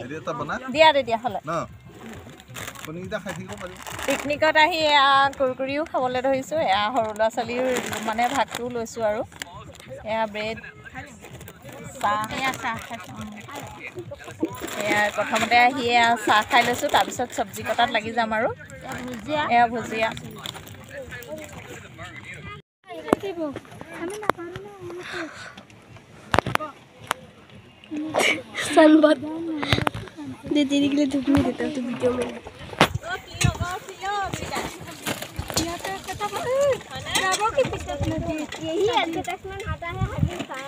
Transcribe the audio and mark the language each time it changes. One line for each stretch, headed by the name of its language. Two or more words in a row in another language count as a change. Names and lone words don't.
Assamese: দিয়া তেতিয়া হ'লে পিকনিকত আহি এয়া কুৰকুৰিও খাবলৈ ধৰিছোঁ। এয়া সৰু ল'ৰা ছোৱালীৰ মানে ভাগটোও লৈছোঁ আৰু। এয়া ব্ৰেড, চাহ। এয়া প্ৰথমতে আহি এয়া চাহ খাই লৈছোঁ, তাৰপিছত চব্জি কটাত লাগি যাম আৰু। এয়া ভুজিয়া।
Hindi: दीदी के लिए धूप नहीं देता तो वीडियो में यही एडवर्टाइजमेंट आता है हर दिन का।